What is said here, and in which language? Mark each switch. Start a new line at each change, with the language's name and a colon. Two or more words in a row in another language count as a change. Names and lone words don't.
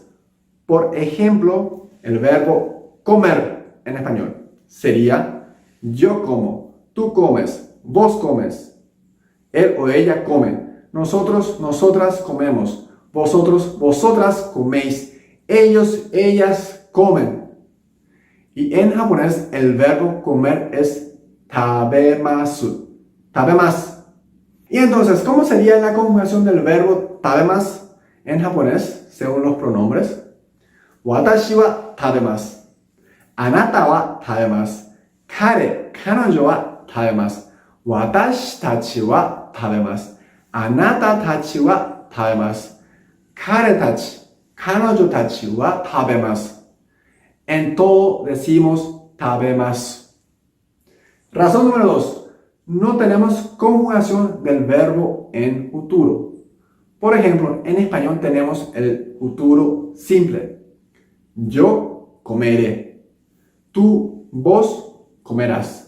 Spanish: Por ejemplo, el verbo comer en español sería yo como, tú comes, vos comes, él o ella come, nosotros, nosotras comemos, vosotros, vosotras coméis, ellos, ellas comen. Y en japonés el verbo comer es
Japanese: 食べます、食べます.
Spanish: Y entonces, ¿cómo sería la conjugación del verbo tabemasu en japonés según los pronombres?
Japanese: 私は食べます、あなたは食べます、彼、彼女は食べます、私たちは食べます、あなたたちは食べます、彼たち、彼女たちは食べます.
Spanish: En todo decimos tabemasu. Razón número 2. No tenemos conjugación del verbo en futuro. Por ejemplo, en español tenemos el futuro simple. Yo comeré. Tú, vos comerás.